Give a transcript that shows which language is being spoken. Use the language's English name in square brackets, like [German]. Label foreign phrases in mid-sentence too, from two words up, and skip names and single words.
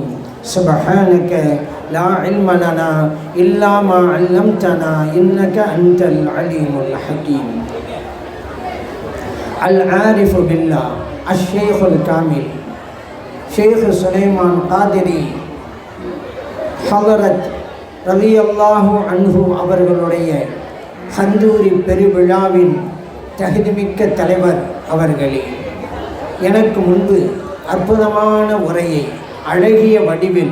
[Arabic] سبحانك لا علم لنا إلا ما علمتنا إنك أنت العليم الحكيم. العارف بالله الشيخ الكامل شيخ سليمان قادري [Tamil] ஹலரத் [Arabic] رضي الله عنه [Tamil] அவர்களுடைய ஹந்தூரி பெருவிழாவின் தகுதிமிக்க தலைவர் அவர்களே, எனக்கு முன்பு அற்புதமான உரையை அழகிய வடிவில்